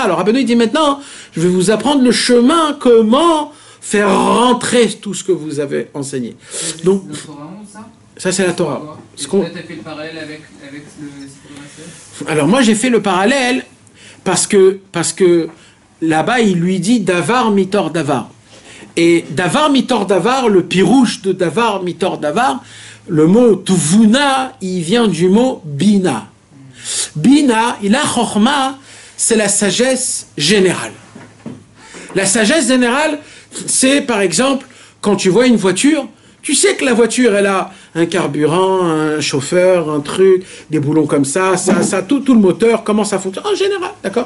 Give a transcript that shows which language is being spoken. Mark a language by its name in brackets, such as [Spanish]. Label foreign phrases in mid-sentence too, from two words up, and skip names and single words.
[French] Alors Rabbeinu, il dit maintenant, je vais vous apprendre le chemin, comment faire rentrer tout ce que vous avez enseigné. Donc, ça c'est la Torah. Tu as fait le parallèle avec le Sipurei Maaseh? Alors moi j'ai fait le parallèle parce que là-bas il lui dit [Hebrew] דבר מתוך דבר. [French] Et [Hebrew] דבר מתוך דבר, [French] le pirouche de [Hebrew] דבר מתוך דבר, [French] le mot Tuvuna, il vient du mot Bina. Bina, il a Chochma, c'est la sagesse générale. La sagesse générale, c'est par exemple quand tu vois une voiture, tu sais que la voiture, elle a un carburant, un chauffeur, un truc, des boulons comme ça, tout le moteur, comment ça fonctionne, en général, d'accord?